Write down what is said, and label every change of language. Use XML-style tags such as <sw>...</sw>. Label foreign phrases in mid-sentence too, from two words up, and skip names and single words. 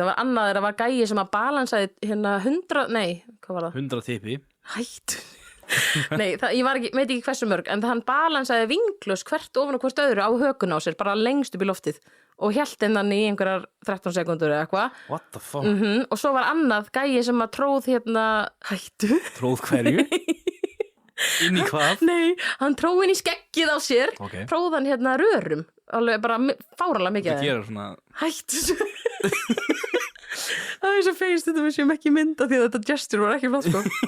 <is>Það var annað, það var gæi sem að balansaði hérna 100, nei, hvað var það? 100 tippi. Hættu. Nei, veit ekki hversu mörg, en hann balansaði vinglus hvert ofan og hvert öðru á hökun á sér, bara lengst upp í loftið og hélt innan í einhverjar 13 sekundur eða eitthvað.</is> <en>What the fuck?</en> <is>Og svo var annað gæi sem að tróð hérna, hættu. Tróð hverju? Inn í hvað? Nei, hann tróð inn í skeggið á sér, okay. Tróð hann hérna rörum, alveg bara fáralega mikið. Það gerir svona... Hættu. Það er svo feist þetta við séum ekki mynda því að þetta gesture var ekki flott sko.</is>